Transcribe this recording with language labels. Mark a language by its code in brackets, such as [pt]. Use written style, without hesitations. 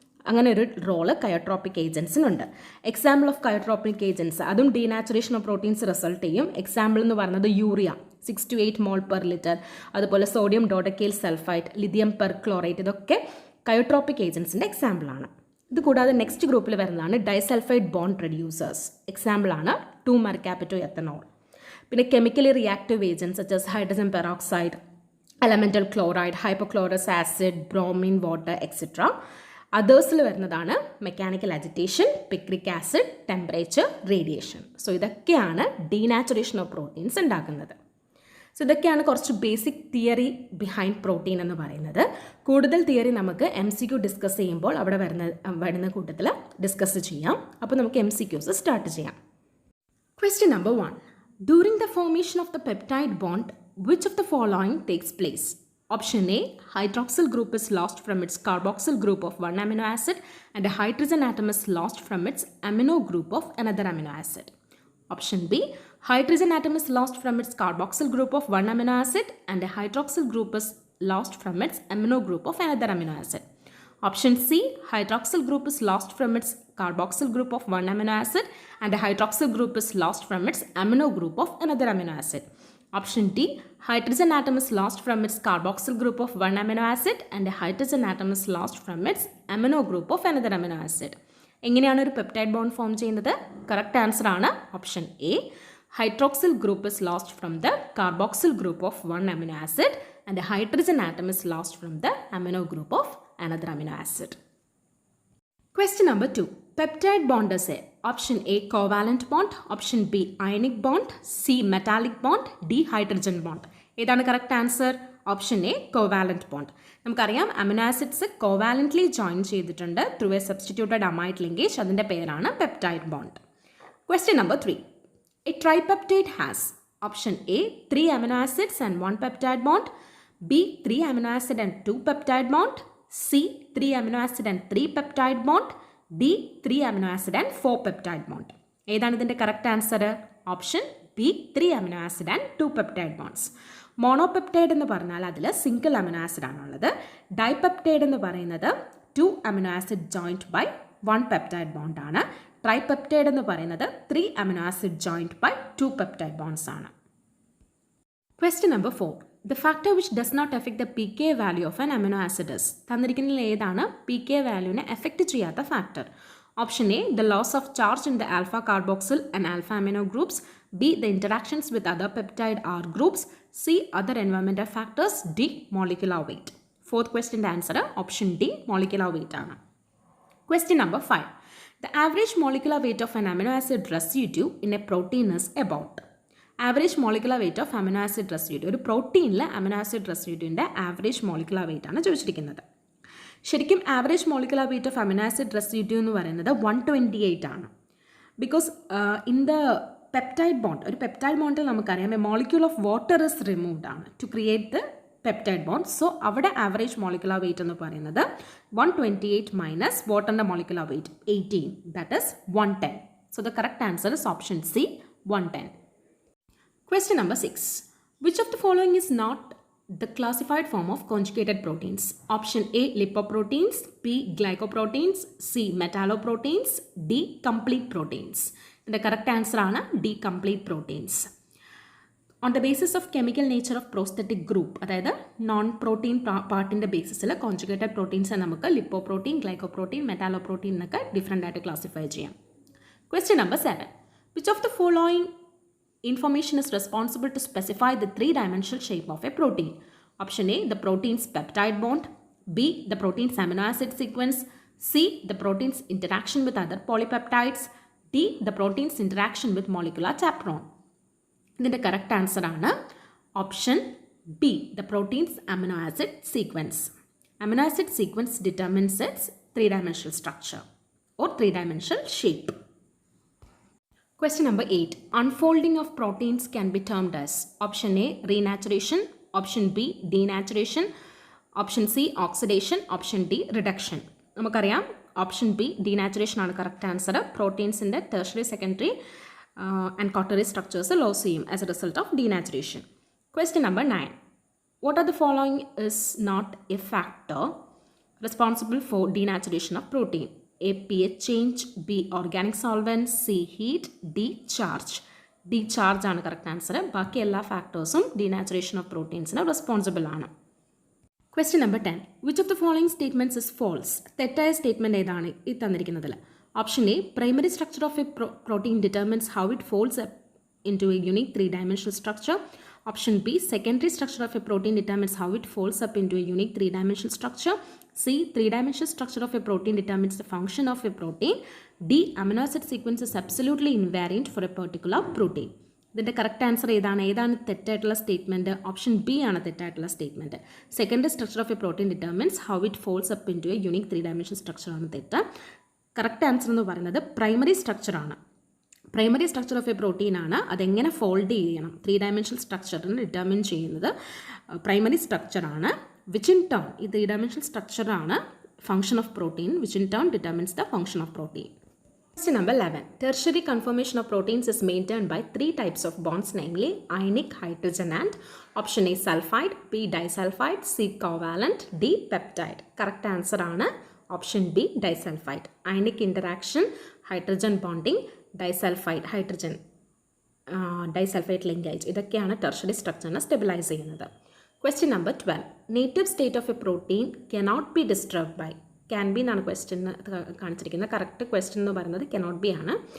[ml] അങ്ങനെ ഒരു role കയോട്രോപ്പിക് ഏജൻസിനുണ്ട്. Example of കയോട്രോപ്പിക് agents, അതും ഡീനാച്ചുറേഷൻ ഓഫ് പ്രോട്ടീൻസ് റിസൾട്ട് ചെയ്യും. എക്സാമ്പിൾ എന്ന് പറയുന്നത് urea 6 to 8 mol per liter, അതുപോലെ സോഡിയം ഡോഡക്കൈൽ സൾഫൈറ്റ്, ലിഥിയം പെർക്ലോറേറ്റ്, ഇതൊക്കെ കയോട്രോപ്പിക് ഏജൻസിൻ്റെ എക്സാമ്പിളാണ്. ഇത് കൂടാതെ നെക്സ്റ്റ് ഗ്രൂപ്പിൽ വരുന്നതാണ് ഡൈസൾഫൈഡ് ബോണ്ട് റെഡ്യൂസേഴ്സ്. എക്സാമ്പിളാണ് 2-mercapito ethanol. പിന്നെ chemically reactive agents such as hydrogen peroxide, elemental chloride, hypochlorous acid, bromine water etcetera. അതേഴ്സിൽ വരുന്നതാണ് mechanical agitation, picric acid, temperature, radiation. So ഇതൊക്കെയാണ് ഡീനാച്ചുറേഷൻ ഓഫ് പ്രോട്ടീൻസ് ഉണ്ടാക്കുന്നത്. സോ ഇതൊക്കെയാണ് കുറച്ച് basic theory behind protein എന്ന് പറയുന്നത്. കൂടുതൽ theory നമുക്ക് MCQ ഡിസ്കസ് ചെയ്യുമ്പോൾ അവിടെ വരുന്ന കൂട്ടത്തിൽ ഡിസ്കസ് ചെയ്യാം. അപ്പോൾ നമുക്ക് MCQs സ്റ്റാർട്ട് ചെയ്യാം. [en] Question number 1. During the formation of the peptide bond, which of the following takes place? Option A, hydroxyl group is lost from its carboxyl group of one amino acid and a hydrogen atom is lost from its amino group of another amino acid. Option B, hydrogen atom is lost from its carboxyl group of one amino acid and a hydroxyl group is lost from its amino group of another amino acid. Option C, hydroxyl group is lost from its carboxyl group of one amino acid and a hydroxyl group is lost from its amino group of another amino acid. Option D, hydrogen atom is lost from its carboxyl group of one amino acid and a hydrogen atom is lost from its amino group of another amino acid. [ml] എങ്ങനെയാണ് ഒരു peptide bond form ചെയ്യുന്നത്? Correct answer ആണ് option A. [en] Hydroxyl group is lost from the carboxyl group of one amino acid and hydrogen atom is lost from the amino group of another amino acid. Question number 2. Peptide bond is a option A covalent bond, option B ionic bond, C metallic bond, D hydrogen bond. [ml] ഏതാണ് correct answer? Option A covalent bond. നമുക്കറിയാം amino acids കോവാലൻ്റ്ലി join ചെയ്തിട്ടുണ്ട് [en] Through a substituted amide linkage. [ml] അതിൻ്റെ പേരാണ് peptide bond. [en] Question number 3. A tripeptide has option A 3 amino acids and 1 peptide bond, B 3 amino acid and 2 peptide bond, C 3 amino acid and 3 peptide bond, D 3 amino acid and 4 peptide bond. [ml] ഏതാണ് ഇതിൻ്റെ correct answer? [en] Option B 3 amino acid and 2 peptide bonds. [ml] മോണോപെപ്റ്റൈഡ് എന്ന് പറഞ്ഞാൽ അതിൽ single amino acid ആണുള്ളത്. Dipeptide എന്ന് പറയുന്നത് [en] 2 amino acid joined by 1 peptide bond ആണ്. [ml] Tripeptide എന്ന് പറയുന്നത് [en] 3 amino acid joined by 2 peptide bonds ആണ്. Question number 4. The factor which does not affect the pK value of an amino acid is. [ml] തന്നിരിക്കുന്നതിൽ ഏതാണ് pK വാല്യൂവിനെ effect ചെയ്യാത്ത factor? [en] Option A the loss of charge in the alpha carboxyl and alpha amino groups, B the interactions with other peptide R groups, C other environmental factors, D molecular weight. Fourth question answer option D molecular weight ആണ്. Question number 5. The average molecular weight of an amino acid residue in a protein is about. [ml] Average molecular weight of amino acid residue, ഒരു പ്രോട്ടീനിൽ amino acid റെസിഡ്യൂവിൻ്റെ average molecular weight ആണ് ചോദിച്ചിരിക്കുന്നത്. ശരിക്കും average molecular weight of amino acid residue എന്ന് പറയുന്നത് 128 ആണ്. [en] Because in the peptide bond, ഒരു peptide ബോണ്ടിൽ നമുക്കറിയാം a molecule of water is removed ആണ് to create the peptide bond. [ml] So അവിടെ ആവറേജ് മോളിക്കുലർ വെയിറ്റ് എന്ന് പറയുന്നത് 128 മൈനസ് വാട്ടറിൻ്റെ molecular weight 18, that is 110. [en] So the correct answer is option C 110. Question number 6. Which of the following is not the classified form of conjugated proteins? Option A lipoproteins, B glycoproteins, C metalloproteins, D complete proteins. The correct answer ആണ് D complete proteins. On the basis of chemical nature of prosthetic group, [ml] അതായത് non protein പാർട്ടിൻ്റെ ബേസിസിൽ conjugated proteins നമുക്ക് lipoprotein, glycoprotein, മെറ്റാലോപ്രോട്ടീൻ എന്നൊക്കെ different ആയിട്ട് classify ചെയ്യാം. [en] Question number 7. Which of the following information is responsible to specify the three-dimensional shape of a protein? Option A the protein's peptide bond, B the protein's amino acid sequence, C the protein's interaction with other polypeptides, D the protein's interaction with molecular chaperone. ഇതിൻ്റെ correct answer ആണ് option B the protein's amino acid sequence. Amino acid sequence determines its three-dimensional structure or three-dimensional shape. Question number 8. Unfolding of proteins can be termed as option A renaturation, option B denaturation, option C oxidation, option D reduction. [ml] നമുക്കറിയാം option B denaturation ആണ് correct answer. പ്രോട്ടീൻസിൻ്റെ tertiary, secondary and ക്വാട്ടറി structures loss ചെയ്യും as A result of denaturation. [en] Question number 9. What are the following is not a factor responsible for denaturation of protein? A pH change, B organic solvent, C heat, D charge. [ml] D charge ആണ് correct answer. ബാക്കി എല്ലാ ഫാക്ടേഴ്സും denaturation of പ്രോട്ടീൻസിന് responsible ആണ്. [en] Question number 10. Which of the following statements is false? [ml] തെറ്റായ statement ഏതാണ് ഈ തന്നിരിക്കുന്നതിൽ? [en] Option A, primary structure of a protein determines how it folds into a unique three-dimensional structure. Option B, secondary structure of a protein determines how it folds up into a unique three-dimensional structure. C, three-dimensional structure of a protein determines the function of a protein. D, amino acid sequence is absolutely invariant for a particular protein. [ml] ഇതിൻ്റെ correct answer ഏതാണ് തെറ്റായിട്ടുള്ള statement? Option B ആണ് തെറ്റായിട്ടുള്ള statement. [en] secondary structure of a protein determines how it folds up into a unique three dimensional structure [ml] ആണ് തെറ്റ്. Correct answer എന്ന് പറയുന്നത് primary സ്ട്രക്ചറാണ്. Primary structure of A protein ആണ്. അതെങ്ങനെ ഫോൾഡ് ചെയ്യണം, ത്രീ-ഡയമെൻഷണൽ സ്ട്രക്ചറിന് ഡിറ്റർമിൻ ചെയ്യുന്നത് പ്രൈമറി സ്ട്രക്ചറാണ്. [en] Which in turn, ഈ three dimensional സ്ട്രക്ചറാണ് function of protein. Which in turn determines the function of protein. Question number 11. Tertiary conformation of proteins is maintained by three types of bonds, namely ionic, hydrogen and option A sulfide, B disulfide, C covalent, D peptide. Correct answer ആണ് option B disulfide. Ionic interaction, hydrogen bonding, disulfide, hydrogen disulfide linkage. [ml] ഇതൊക്കെയാണ് tertiary structure stabilize ചെയ്യുന്നത്. [en] Question number 12. Native state of a protein cannot be disturbed by. [ml] Can be എന്നാണ് question കാണിച്ചിരിക്കുന്നത്. Correct question എന്ന് പറയുന്നത് cannot be ആണ്.